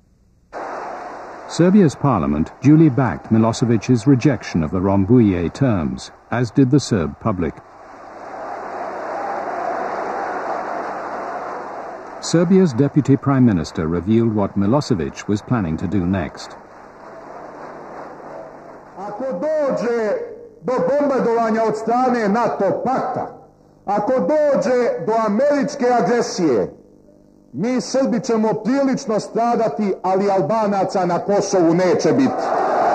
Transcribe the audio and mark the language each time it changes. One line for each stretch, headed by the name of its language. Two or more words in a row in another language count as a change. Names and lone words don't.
English: Serbia's parliament duly backed Milosevic's rejection of the Rambouillet terms, as did the Serb public. Serbia's deputy prime minister revealed what Milosevic was planning to do next.
Serbian: Ako dođe do bombardovanja od strane NATO pakta, ako dođe do američke agresije, mi Srbi ćemo prilično stradati, ali Albanaca na Kosovu neće biti.